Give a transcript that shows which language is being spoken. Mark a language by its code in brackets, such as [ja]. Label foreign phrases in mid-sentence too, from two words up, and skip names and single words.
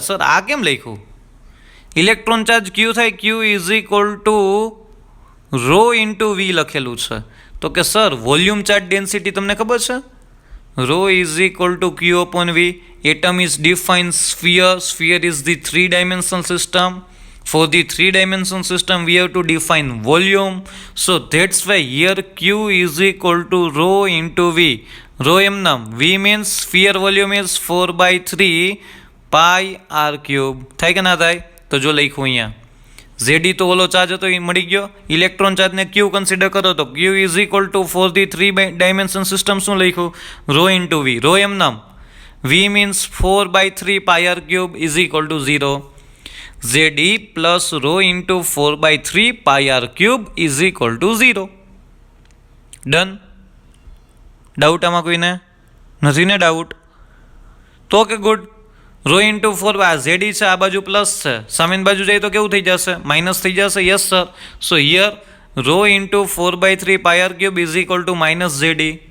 [gu] સર આ કેમ લખ્યું? [en] electron charge Q થાય, Q is equal to rho into V [gu] લખેલું છે. તો કે સર [en] volume charge density [gu] તમને ખબર છે? [en] Rho is equal to Q upon V. Atom is define sphere. Sphere is the 3-dimensional system. For the 3-dimensional system, we have to define volume. So that's why here Q is equal to rho into V. Rho [gu] m નામ. [en] V means sphere volume is 4/3 pi r cube. [gu] થાય કે ના થાય? તો જો લખ્યું અહીંયા Zd તો ઓલો ચાર્જ હતો એ મળી ગયો. [en] electron chargeને [gu] Q કન્સિડર કરો તો [en] Q is equal to for the 3-dimensional system [gu] શું લખ્યું? [en] Rho into V. Rho [gu] m નામ. [en] V means 4/3 pi r cube is equal to 0. Zd plus rho into 4/3 pi r cube is equal to 0. [gu] ડન. ડાઉટ આમાં કોઈને નથી ને ડાઉટ? તો કે ગુડ. [en] rho into [gu] 4 આ ઝેડી છે, આ બાજુ પ્લસ છે, સામેની બાજુ જાય તો કેવું થઈ જશે? માઇનસ થઈ જશે. [en] yes sir. So here rho into 4/3 pi r cube is equal to minus Zd.